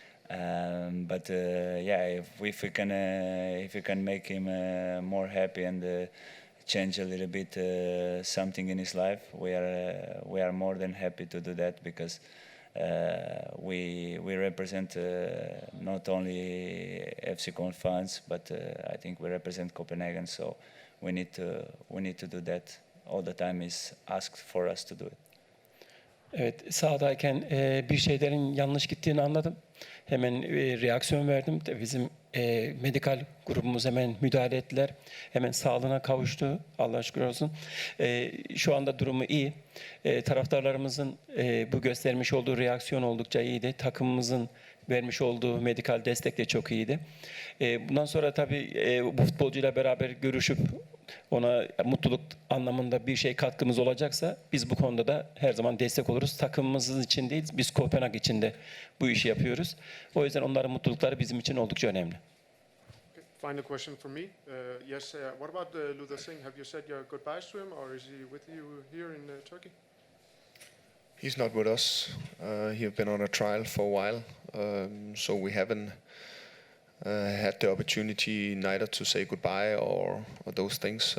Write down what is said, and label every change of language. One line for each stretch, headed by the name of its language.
English: But yeah, if we can make him more happy and change a little bit something in his life, we are more than happy to do that, because we represent not only FC Copenhagen fans, but I think we represent Copenhagen. So we need to do that all the time. Is asked for us to do it.
Turkish: Evet, sahadayken bir şeylerin yanlış gittiğini anladım. Hemen reaksiyon verdim. Bizim medikal grubumuz hemen müdahale ettiler. Hemen sağlığına kavuştu. Allah'a şükür olsun. Şu anda durumu iyi. Taraftarlarımızın bu göstermiş olduğu reaksiyon oldukça iyiydi. Takımımızın vermiş olduğu medikal destek de çok iyiydi. Bundan sonra tabii bu futbolcuyla beraber görüşüp ona mutluluk anlamında bir şey katkımız olacaksa biz bu konuda da her zaman destek oluruz. Takımımız için değil, biz Kopenhag için de bu işi yapıyoruz. O yüzden onların mutlulukları bizim için oldukça önemli.
English: Okay. Final question for me. Yes, what about Luther Singh? Have you said your goodbyes to him, or is he with you here in Turkey? He's not with us. He's been on a trial for a while, so we haven't had the opportunity neither to say goodbye or those things.